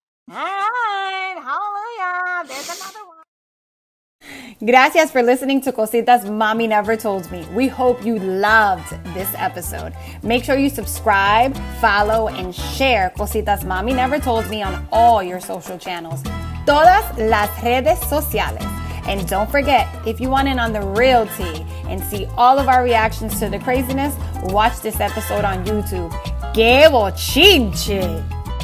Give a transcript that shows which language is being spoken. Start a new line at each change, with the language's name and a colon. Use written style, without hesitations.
English: All right. Hallelujah. There's another one. Gracias for listening to Cositas Mommy Never Told Me. We hope you loved this episode. Make sure you subscribe, follow, and share Cositas Mommy Never Told Me on all your social channels.
Spanish: Todas las redes sociales.
English: And don't forget, if you want in on the real tea and see all of our reactions to the craziness, watch this episode on YouTube.
Spanish: ¡Qué bochinche!